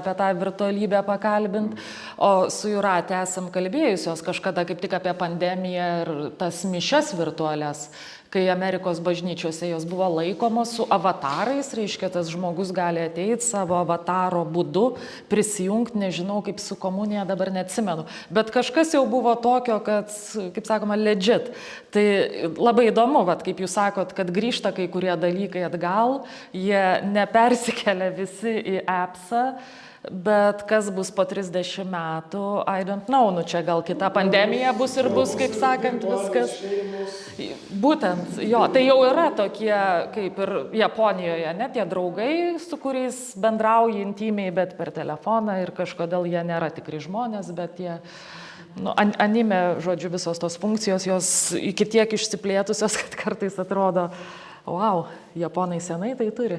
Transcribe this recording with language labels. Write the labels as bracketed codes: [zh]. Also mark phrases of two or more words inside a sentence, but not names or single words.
[lt] apie tą virtualybę pakalbinti, o su Jūrate esam kalbėjusios kažkada kaip tik apie pandemiją ir tas mišias virtualias, kai Amerikos bažnyčiose jos buvo laikomos su avatarais, reiškia, tas žmogus gali ateiti savo avataro būdu, prisijungti, nežinau, kaip su komunija, dabar neatsimenu, bet kažkas jau buvo tokio, kad, kaip sakoma, legit. Tai labai įdomu, kaip jūs sakot, kad grįžta kai kurie dalykai atgal, jie nepersikelia visi į appsą, bet kas bus po 30 metų, [en] I don't know, [lt] čia gal kita pandemija bus ir bus, kaip sakant, viskas. Būtent, jo, tai jau yra tokie, kaip ir Japonijoje, ne, tie draugai, su kuriais bendrauji intymiai, bet per telefoną ir kažkodėl jie nėra tikri žmonės, bet jie, anime, žodžiu, visos tos funkcijos, jos iki tiek išsiplėtusios, kad kartais atrodo, wow, japonai senai tai turi.